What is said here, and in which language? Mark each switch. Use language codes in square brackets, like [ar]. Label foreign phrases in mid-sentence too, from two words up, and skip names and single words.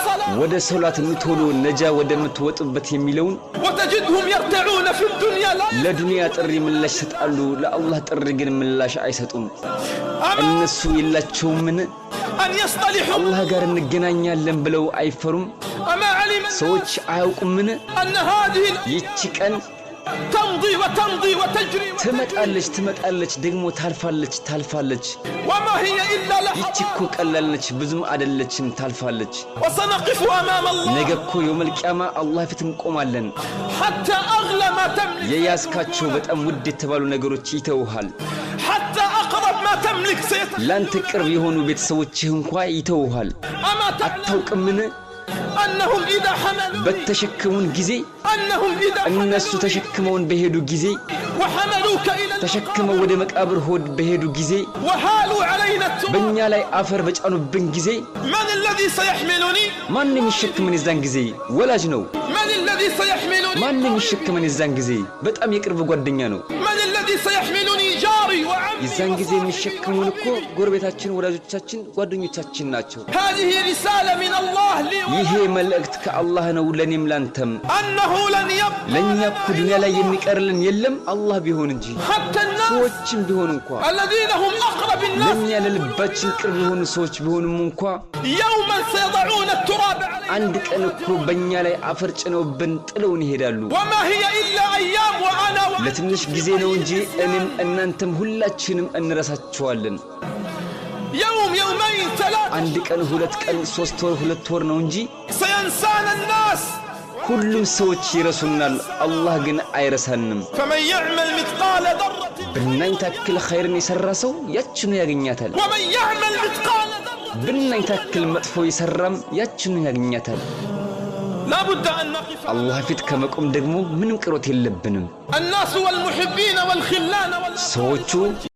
[am] ወደ ሶላት ምትሆኑ ነጃ ወደምትወጡበት የሚለውን [ar] وتجدهم يرتعون في الدنيا [am] ለዱንያ ጥሪ ምላሽ ይሰጣሉ ለአላህ ጥሪ ግን ምላሽ አይሰጡም እነሱ የላቸውምን [ar] أن يصطلحوا [am] አላህ ጋር እንገናኛለን ብለው አይፈሩም ሰዎች አያውቁምን [ar] أن هذه [am] ይቺ ቀን [ar] تمضي وتمضي وتجري [am] ትመጣለች ደግሞ ታልፋለች [ar] وما هي إلا [am] ይቺ [ar] لحظات [am] እኮ ቀላል ነች ብዙም አይደለችም ታልፋለች [ar] وسنقف أمام الله [am] ነገ እኮ [ar] يوم القيامة [am] አላህ ፊት እንቆማለን [ar] حتى أغلى ما تملك [am] የያዝካቸው በጣም ውድ የተባሉ ነገሮች ይተውሃል [ar] حتى أقرب ما تملك [am] ላንተ ቅርብ የሆኑ ቤተሰቦችህ እንኳን ይተውሃል [ar] أما تعلم [am] አታውቅምን [ar] أنهم إذا حملوا [am] በተሸከሙን ጊዜ [ar] أنهم إذا [am] እነሱ ተሸክመውን በሄዱ ጊዜ [ar] وحملوك إلى [am] ተሸክመው ወደ መቃብር ሆድ በሄዱ ጊዜ [ar] وحالوا علينا التراب [am] በእኛ ላይ አፈር በጫኑብን ጊዜ [ar] من الذي سيحملني [am] ማንም ይሸከመን የዛን ጊዜ ወላጅ ነው [ar] من الذي سيحملني [am] ማንም ይሸከመን የዛን ጊዜ በጣም የቅርብ ጓደኛ ነው [ar] من الذي سيحملني جاري وعمي [am] የዛን ጊዜ የሚሸከሙን እኮ ጎረቤታችን ወላጆቻችን ጓደኞቻችን ናቸው [ar] هذه رسالة من الله لي [am] ይሄ መልእክት ከአላህ ነው ለኔም ላንተም [ar] أنه لن يبقى [am] ለኛ እኮ ዱንያ ላይ የሚቀርልን የለም አላህ ቢሆን እንጂ [ar] حتى الناس [am] ሰዎችም ቢሆን እንኳን [ar] الذين هم أقرب الناس [am] ለኛ ለልባችን ቅርብ የሆኑ ሰዎች ቢሆንም እንኳን [ar] يوما سيضعون التراب علينا [am] አንድ ቀን እኮ በእኛ ላይ አፈር ጭነውብን ጥለውን ይሄዳሉ [ar] وما هي إلا أيام وأنا [am] ለትንሽ ጊዜ ነው እንጂ እኔም እናንተም ሁላችንም እንረሳቸዋለን [ar] يوم يومين ثلاثة [am] አንድ ቀን ሁለት ቀን ሶስት ወር ሁለት ወር ነው እንጂ [ar] سينسانا الناس [am] ሁሉም ሰዎች ይረሱናል አላህ ግን አይረሳንም [ar] فمن يعمل مثقال ذرة [am] ብናኝ ታክል ኸይርን የሰራ ሰው ያችኑ ያገኛታል [ar] ومن يعمل مثقال ذرة [am] ብናኝ ታክል መጥፎ የሰራም ያችኑ ያገኛታል [ar] لا بد أن نقف [am] አላህ ፊት ከመቆም ደግሞ ምንም ቅሮት የለብንም [ar] الناس والمحبين والخلان [am] ሰዎቹ